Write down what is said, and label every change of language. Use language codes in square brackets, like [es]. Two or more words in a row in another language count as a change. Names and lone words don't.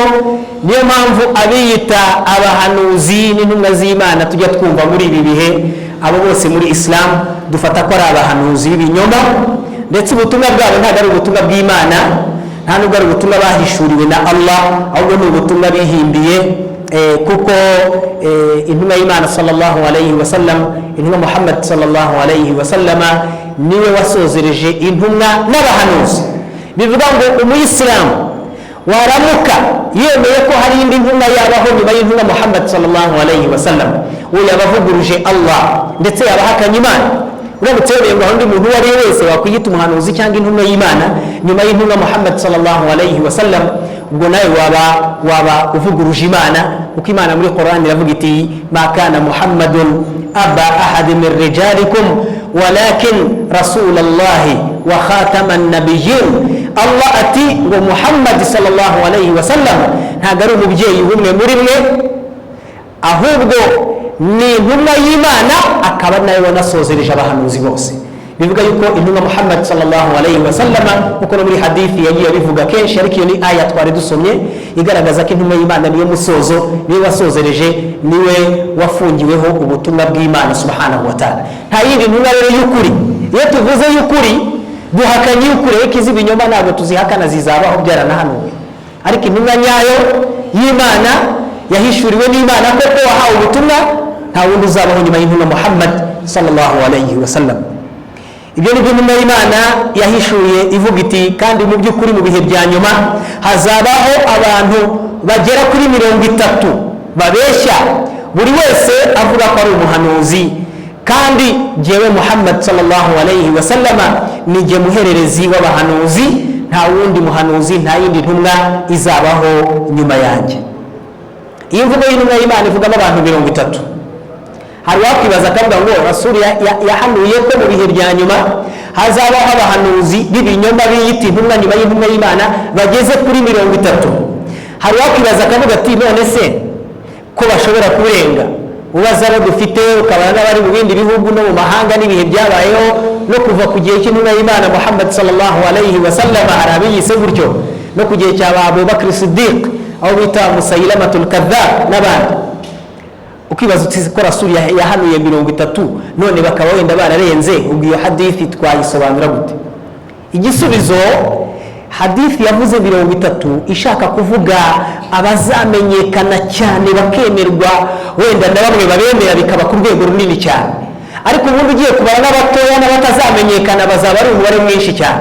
[rw] Niyo mpamvu abiyita abahanuzi n'intumwa z'Imana tujya twumva muri ibi bihe, abo bose muri Islam dufata ko ari abahanuzi b'ibinyoma, ndetse ubutumwa bwabo ntabwo ari ubutumwa bw'Imana, nta nubwo ari ubutumwa bahishuriwe na Allah, ahubwo ni ubutumwa bihimbiye, kuko intumwa y'Imana [ar] صلى الله عليه وسلم, [rw] intumwa Muhammad [ar] صلى الله عليه وسلم [rw] niwe wasozereje intumwa n'abahanuzi. Bivuga ngo umuyisilamu waramuka yemeye ko hari indi ntumwa yabaho nyuma y'intumwa Muhammad [ar] صلى الله عليه وسلم, [rw] uwo yabavuguruje Allah ndetse yabahakanye Imana. Uramutse yemeye ngo undi muntu uwo ari we wese wakwiyita umuhanuzi cyangwa intumwa y'Imana nyuma y'intumwa Muhammad [ar] صلى الله عليه وسلم, [rw] ubwo nawe waba uvuguruje Imana, kuko Imana muri Qur'an iravuga iti [ar] ما كان محمد أبا أحد من رجالكم ولكن رسول الله وخاتم النبيين. [rw] Allah ati ngo Muhammad [ar] صلى الله عليه وسلم [rw] ntabwo ari umubyeyi w'umwe muri mwe, ahubwo ni intumwa y'Imana, akaba nawe wanasozereje abahanuzi bose. Bivuga yuko intumwa Muhammad [ar] صلى الله عليه وسلم, [rw] kuko no muri hadithi yagiye bivuga kenshi, ariko iyo ni aya twari dusomye igaragaza ko intumwa y'Imana niyo musozo, niwe wasozereje, niwe wafungiweho ubutumwa bw'Imana [ar] سبحانه وتعالى. [rw] Nta yindi ntumwa rero y'ukuri. Iyo tuvuze y'ukuri duhakanye y'ukuri, ariko izi binyoma ntabwo tuzihakana, zizabaho byaranahanuwe. Ariko intumwa nyayo y'Imana yahishuriwe n'Imana koko wahawe ubutumwa, nta wundi uzabaho nyuma y'intumwa Muhammad [ar] صلى الله عليه وسلم. [rw] Ibyo ni byo intumwa y'Imana yahishuye ivuga iti, kandi mu by'ukuri mu bihe bya nyuma hazabaho abantu bagera kuri 30 babeshya, buri wese avuga ko ari umuhanuzi, kandi jyewe Muhammad [ar] صلى الله عليه وسلم [rw] ni jye muhererezi w'abahanuzi, nta wundi muhanuzi, nta yindi ntumwa izabaho nyuma yanjye. Iyi mvugo y'intumwa y'Imana ivugamo abantu 30. Hari wakwibaza akavuga ngo Rasuli yahanuye ko mu bihe bya nyuma hazabaho abahanuzi b'ibinyoma biyita intumwa nyuma y'intumwa y'Imana bageze kuri 30. Hari wakwibaza akavuga ati none se ko bashobora kurenga? Ubaza abo dufite, ukabana n'abari mu bindi bihugu no mu mahanga n'ibihe byabayeho no kuva ku gihe cy'intumwa y'Imana Muhammad [ar] صلى الله عليه وسلم, [rw] hari abiyise gutyo, no ku gihe cya Abu Bakr Siddiq aho bita Musailamatul Kadhab n'abandi. Ukibaza uti ko Rasuli yahanuye 30 none bakaba wenda bararenze, ubwo iyo hadithi twayisobanura gute? Igisubizo, hadithi yavuze 30 ishaka kuvuga abazamenyekana cyane bakemerwa, wenda na bamwe babemera bikaba ku rwego runini cyane, ariko ubundi ugiye kubara n'abatoya n'abatazamenyekana bazaba ari umubare mwinshi cyane.